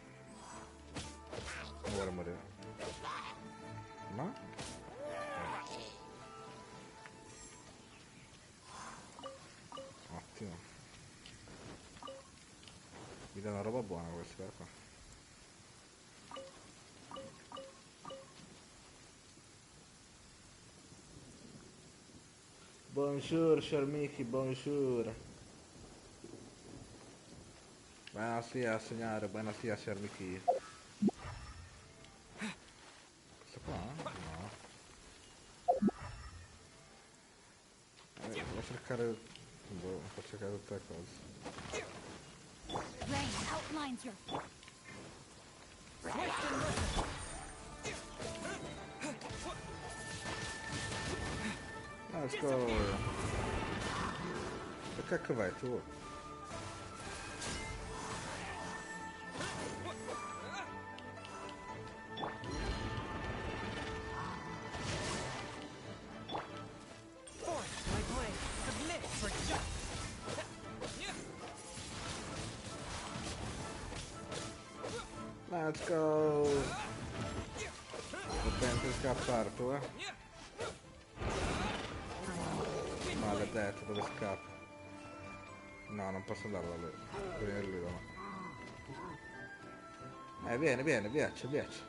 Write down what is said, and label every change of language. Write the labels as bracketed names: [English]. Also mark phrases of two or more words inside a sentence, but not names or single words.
[Italian] Non vuole morire. No? Ottimo. Mi dà una roba buona questa qua. [French] Bonjour, cher Mickey, bonjour. [Italian] Buonasera, signore, buonasera, cher Mickey. Questo qua? No. Devo cercare... Boh, devo cercare tutte le cose. [English] Rain outlines your. Swift and merciful. Let's go. [Italian] Che cacchio vai tu? [English] Force my blade. Submit for justice. Let's go. [Italian] Potente scappare tu, Maledetto, dove scappa? No, non posso andare da lui. Venire lui da me. Vieni, vieni, viaci, viaci.